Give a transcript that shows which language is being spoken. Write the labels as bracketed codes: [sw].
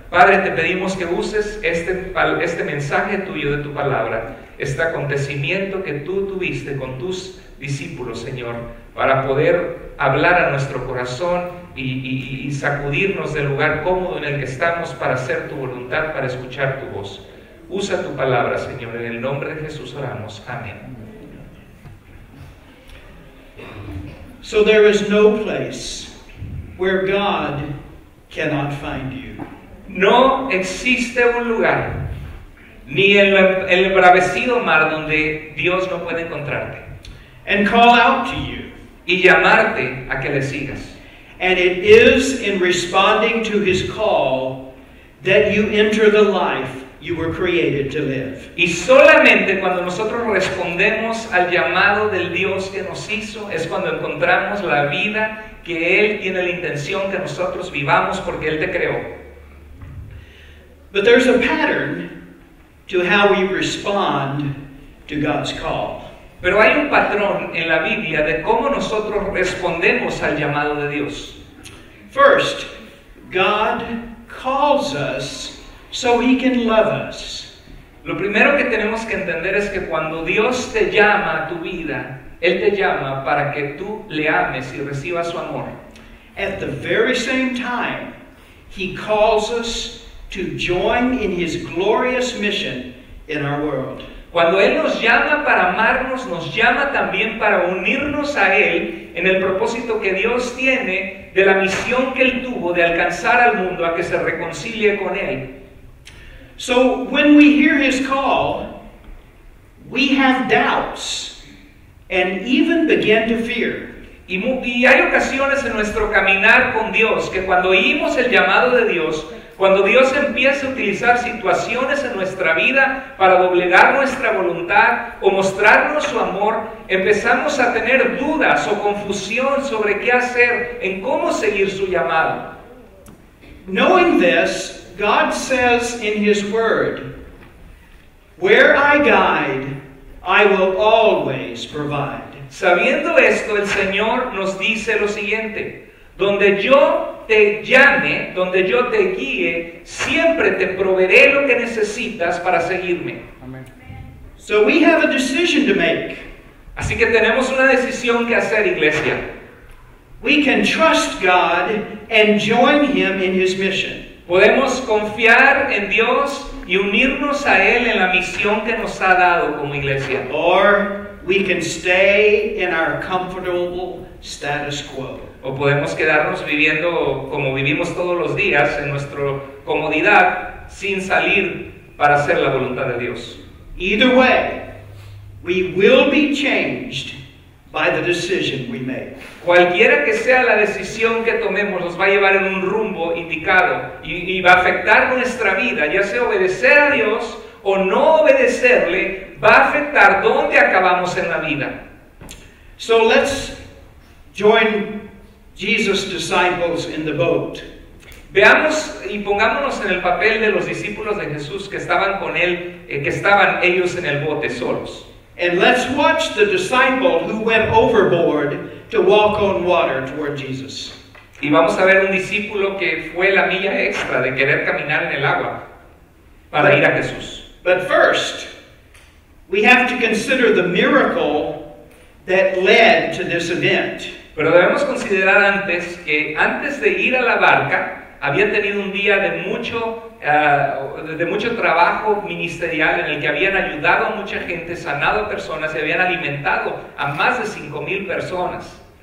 [es] Padre, te pedimos que uses este mensaje tuyo de tu palabra, este acontecimiento que tú tuviste con tus discípulos, Señor, para poder hablar a nuestro corazón y sacudirnos del lugar cómodo en el que estamos para hacer tu voluntad, para escuchar tu voz. Usa tu palabra, Señor, en el nombre de Jesús oramos. Amén. [en] So there is no place where God cannot find you. [es] No existe un lugar, ni en el embravecido mar donde Dios no puede encontrarte, [en] and call out to you. [es] y llamarte a que le sigas. [en] And it is in responding to his call that you enter the life you were created to live. [es] Y solamente cuando nosotros respondemos al llamado del Dios que nos hizo es cuando encontramos la vida que Él tiene la intención que nosotros vivamos porque Él te creó. [en] But there's a pattern to how we respond to God's call. [es] Pero hay un patrón en la Biblia de cómo nosotros respondemos al llamado de Dios. [en] First, God calls us so he can love us. [es] Lo primero que tenemos que entender es que cuando Dios te llama a tu vida, Él te llama para que tú le ames y recibas su amor. [en] At the very same time, he calls us to join in his glorious mission in our world. [es] Cuando Él nos llama para amarnos, nos llama también para unirnos a Él en el propósito que Dios tiene de la misión que Él tuvo de alcanzar al mundo a que se reconcilie con Él. [en] So when we hear his call, we have doubts and even begin to fear. [es] Y hay ocasiones en nuestro caminar con Dios que cuando oímos el llamado de Dios, cuando Dios empieza a utilizar situaciones en nuestra vida para doblegar nuestra voluntad o mostrarnos su amor, empezamos a tener dudas o confusión sobre qué hacer, en cómo seguir su llamado. [en] Knowing this, God says in his word, "Where I guide, I will always provide." [es] Sabiendo esto, el Señor nos dice lo siguiente: donde yo te llame, donde yo te guíe, siempre te proveeré lo que necesitas para seguirme. Amén. [en] So we have a decision to make. [es] Así que tenemos una decisión que hacer, iglesia. [en] We can trust God and join him in his mission. [es] Podemos confiar en Dios y unirnos a Él en la misión que nos ha dado como iglesia. [en] Or we can stay in our comfortable status quo. [es] O podemos quedarnos viviendo como vivimos todos los días, en nuestra comodidad, sin salir para hacer la voluntad de Dios. [en] Either way, we will be changed by the decision we make. [es] Cualquiera que sea la decisión que tomemos, nos va a llevar en un rumbo indicado y va a afectar nuestra vida, ya sea obedecer a Dios o no obedecerle, va a afectar dónde acabamos en la vida. [en] So let's join Jesus' disciples in the boat. [es] Veamos y pongámonos en el papel de los discípulos de Jesús que estaban con Él, que estaban ellos en el bote solos. [en] And let's watch the disciple who went overboard to walk on water toward Jesus. [es] Y vamos a ver un discípulo que fue la milla extra de querer caminar en el agua para ir a Jesús. [en] But first, we have to consider the miracle that led to this event. [es] Pero debemos considerar antes que antes de ir a la barca habían tenido un día de mucho trabajo ministerial en el que habían ayudado a mucha gente, sanado a personas y habían alimentado a más de 5,000 personas.